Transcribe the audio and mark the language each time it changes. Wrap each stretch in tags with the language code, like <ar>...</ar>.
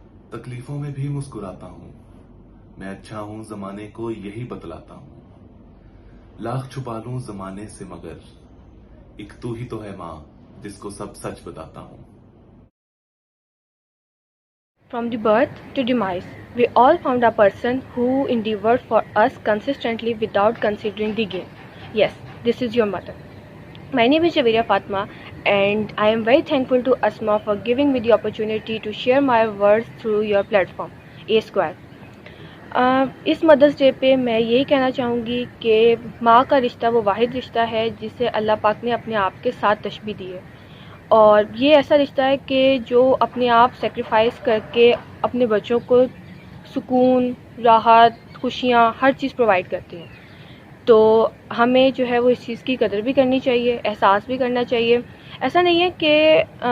<ur>تکلیفوں میں بھی مسکراتا ہوں، میں اچھا ہوں زمانے کو یہی بتلاتا ہوں، لاکھ چھپا لوں زمانے سے مگر ایک تو ہی تو ہے ماں جس کو سب سچ بتاتا ہوں۔</ur> <en>From the birth to demise, we all found a person who endeavored for us consistently without considering the gain. Yes, this is your mother. My name is Javeria Fatma, and I am very thankful to Asma for giving me the opportunity to share my words through your platform, A Square.</en> <ur>اس مدرس day پہ میں یہی کہنا چاہوں گی کہ ماں کا رشتہ وہ واحد رشتہ ہے جسے اللہ پاک نے اپنے آپ کے ساتھ تشبیہ دی ہے، اور یہ ایسا رشتہ ہے کہ جو اپنے آپ سیکریفائس کر کے اپنے بچوں کو سکون، راحت، خوشیاں ہر چیز پرووائڈ کرتی ہیں۔ تو ہمیں جو ہے وہ اس چیز کی قدر بھی کرنی چاہیے، احساس بھی کرنا چاہیے۔ ایسا نہیں ہے کہ</ur>